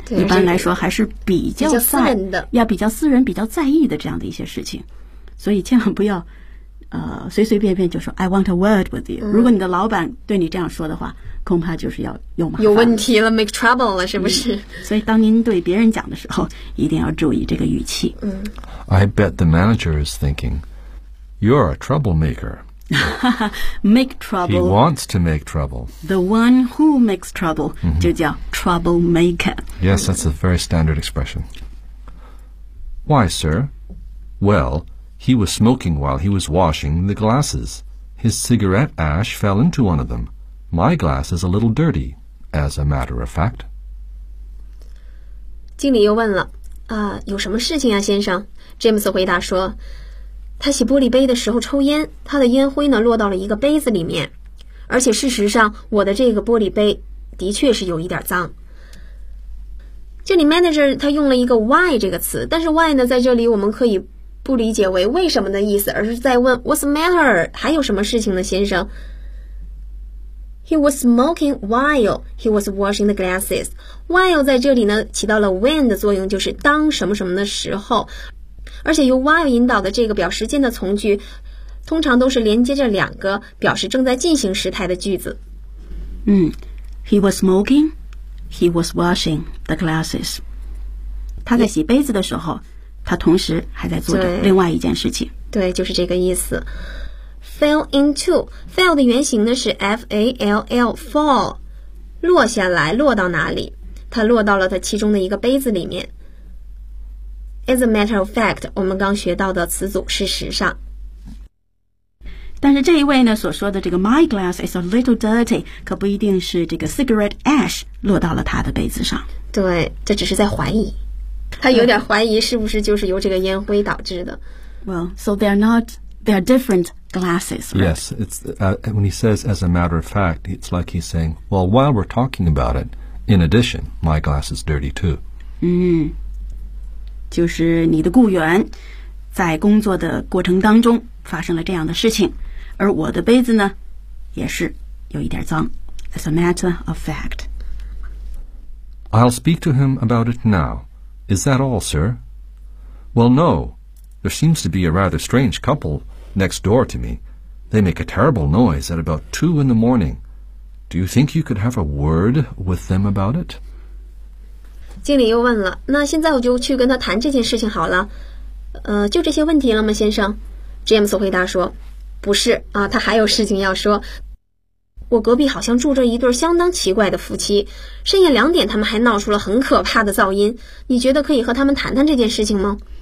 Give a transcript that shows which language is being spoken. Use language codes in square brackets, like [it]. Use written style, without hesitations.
[zh] 一般来说还是比较私人比较在意的这样的一些事情。所以千万不要随随便便就说 [en] I want a word with you. [zh] 如果你的老板对你这样说的话，恐怕就是要有麻烦了。有问题了 , [en] make trouble [zh] 了是不是，所以当您对别人讲的时候一定要注意这个语气。 [en] I bet the manager is thinking, you're a troublemaker. make trouble. He wants to make trouble. The one who makes trouble, [zh] 就叫 [en] troublemaker. Yes, that's a very standard expression. Why, sir? Well, he was smoking while he was washing the glasses. His cigarette ash fell into one of them. My glass is a little dirty, as a matter of fact. [zh] 经理又问了。有什么事情啊先生？ James 回答说，他洗玻璃杯的时候抽烟，他的烟灰呢落到了一个杯子里面，而且事实上我的这个玻璃杯的确是有一点脏。这里 manager 他用了一个 why 这个词，但是 why 呢在这里我们可以不理解为为什么的意思，而是在问 [en] what's the matter， [zh] 还有什么事情呢先生。 [en] He was smoking while he was washing the glasses. [zh] While 在这里呢起到了 when 的作用，就是当什么什么的时候。而且由 while 引导的这个表时间的从句通常都是连接着两个表示正在进行时态的句子。 [en] He was smoking, he was washing the glasses. [zh] 他在洗杯子的时候他同时还在做着另外一件事情。对，就是这个意思。 [en] Fell into. [zh] Fell 的原型呢是 F-A-L-L, fall. 落下来，落到哪里？它落到了它其中的一个杯子里面。 [en] As a matter of fact, [zh] 我们刚学到的词组事实上。但是这一位呢所说的这个 [en] my glass is a little dirty, [zh] 可不一定是这个 [en] cigarette ash [zh] 落到了他的杯子上。对，这只是在怀疑。他有点怀疑是不是就是由这个烟灰导致的。 [en] Well, so they're not, they're different. Glasses, right? Yes, it's, when he says, as a matter of fact, it's like he's saying, well, while we're talking about it, in addition, my glass is dirty too. [zh] 就是你的雇员在工作的过程当中发生了这样的事情，而我的杯子呢，也是有一点脏。 [en] As a matter of fact. I'll speak to him about it now. Is that all, sir? Well, no. There seems to be a rather strange couple... next door to me. They make a terrible noise at about 2 a.m. Do you think you could have a word with them about it? [zh] 经理又问了，那现在我就去跟他谈这件事情好了。就这些问题了吗先生？James 回答说，不是啊，他还有事情要说。我隔壁好像住着一对相当奇怪的夫妻，深夜2点他们还闹出了很可怕的噪音，你觉得可以和他们谈谈这件事情吗？